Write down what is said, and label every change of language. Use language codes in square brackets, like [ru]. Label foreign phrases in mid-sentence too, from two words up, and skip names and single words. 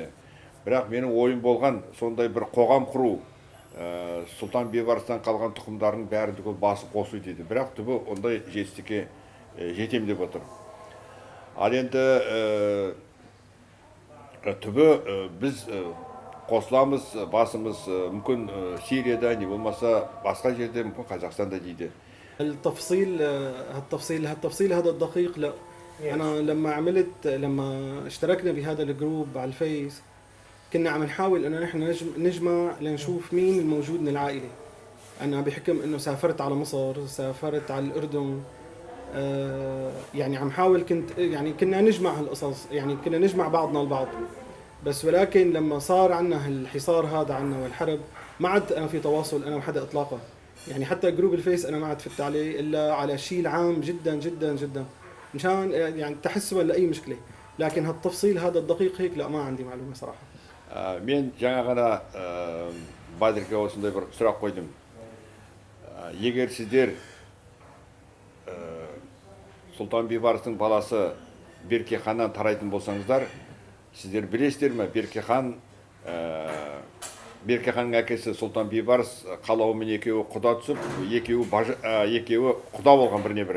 [kk] Бірақ менің ойым болған сондай бір қоғам құру, Сұлтан Бейбарыстан қалған тұқымдардың бәрін түгел басып қосу дейді. Бірақ түбі ондай жетістікке жетем деп отыр. Ал енді түбі біз қосыламыз, басымыз мүмкін Сирияда, не болмаса басқа жерде, мүмкін Қазақстанда дейді. [ar] التفصيل هذا الدقيق لا. أنا لما اشتركنا بهذا الجروب على الفيس كنا عم نحاول إنه نحن نجمع لنشوف مين الموجود من العائلة. أنا بحكم إنه سافرت على مصر، سافرت على الأردن، يعني عم حاول كنا نجمع هالقصص، يعني كنا نجمع بعضنا البعض. بس ولكن لما صار عنا هالحصار هذا عنا والحرب ما عاد أنا في تواصل أنا وحدا إطلاقا. يعني حتى جروب الفيس أنا ما عاد فت عليه إلا على شيء العام جدا جدا جدا مشان يعني تحسبا لأي مشكلة. لكن هالتفصيل هذا الدقيق هيك لا ما عندي معلومة صراحة. [kk] Мен жаңа ғана Байдырге осындай бір сұрақ қойдым. Егер сіздер Сұлтан Бейбарыстың баласы Беркеханнан тарайтын болсаңыздар, сіздер білесіздер ме? Беркеханның әкесі Сұлтан Бейбарыс қалауымен екеуі құда түсіп, екеуі құда болған біріне бірі.